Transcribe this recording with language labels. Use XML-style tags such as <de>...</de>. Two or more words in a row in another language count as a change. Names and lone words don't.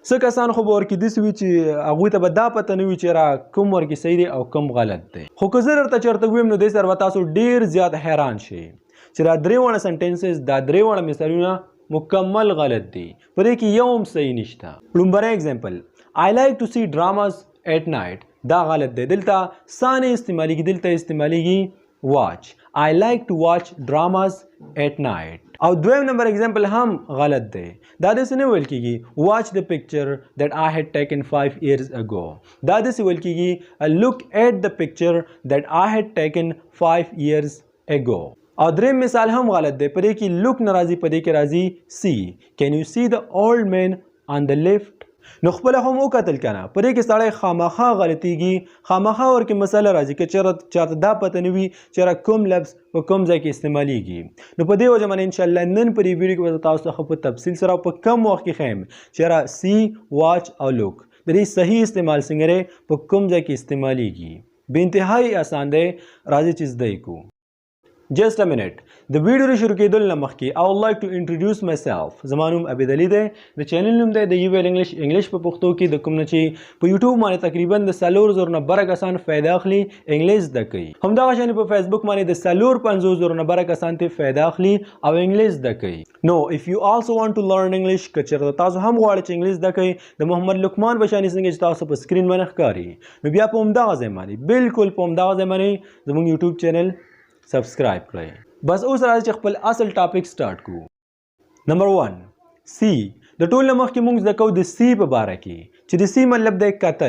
<ps>څه کسان خو به ورکې داسې وي چې هغوی ته به دا پته نه وي چې را کوم ورکې صحیح دی او کوم غلط دی. خو که زه درته چېرته ووایم نو دې سره به تاسو ډېر زیات حیران شئ چې دا درې واړه سنټینسز، دا درې واړه مثالونه مکمل غلط دي، په دې کې یو هم صحیح نشته.</ps> <en>لومبنی ایگزامپل I like to see dramas at night.</en> <ps>دا غلط دی، دلته سا نه استعمالیږي، دلته استعمالیږي watch.</ps> <en>I like to watch dramas at night.</en> <ps>او دویم نمبر ایگزامپل هم غلط دی، دا داسې نه ویل کېږي</ps> <en>watch the picture that I had taken 5 years ago.</en> <ps>دا داسې ویل کېږي</ps> <en>look at the picture that I had taken 5 years ago.</en> <ps>او دریم مثال هم غلط دی، په دې کې لوک نه راځي، په دې کې راځي سی.</ps> <en>Can you see the old man on the left?</en> <ps>نو خپله هم وکتل که نه، په دې کې سړی خامخا غلطیږي، خامخا ورکې مسله راځي که چېرته چاته دا پته نه وي چې کوم لفظ په کوم ځای کې استعمالیږي. نو په دې وجه باندې انشاءالله نن په دې ویډیو کې به تاسو ته په تفصیل سره او په کم وخت کې ښیم چې سی، واچ او لوک د دې صحیح استعمال څنګه دی، په کوم ځای کې استعمالیږي. بې انتهایی آسان دی، راځئ چې زده یې کړو.</ps> <en>Just a minute.</en> <ps>د ویډیو شروع کېدل نه مخکې</ps> <en>I would like to introduce myself.</en> <ps>زما نوم عبید علي دی، د چینل نوم دی د یو ویل انګلش په پښتو کې، د کوم نه چې په یوټیوب باندې تقریبا د 4,000 نه بره کسان فایده اخلي انګلیش زده کوي. همدغه شان په فیسبوک باندې د 450,000 نه بره کسان ته فایده اخلي او انګلیش زده کوي.</ps> <en>نو if you also want to learn English،</en> <ps>که چېرته تاسو هم غواړئ چې انګلیش زده کوئ د محمد لقمان بشاني څنګه چې تاسو په سکرین باندې ښکاري، نو بیا په همدغه ځای باندې، بالکل په همدغه ځای باندې زموږ یوټیوب چینل سبسکرایب کړئ. بس اوس راځي چې خپل اصل ټاپک سٹارټ کړو. نمبر 1 سی. د ټول نه مخکې موږ زده کوو د سی په باره کې چې د سی مطلب دی کتل.</ps>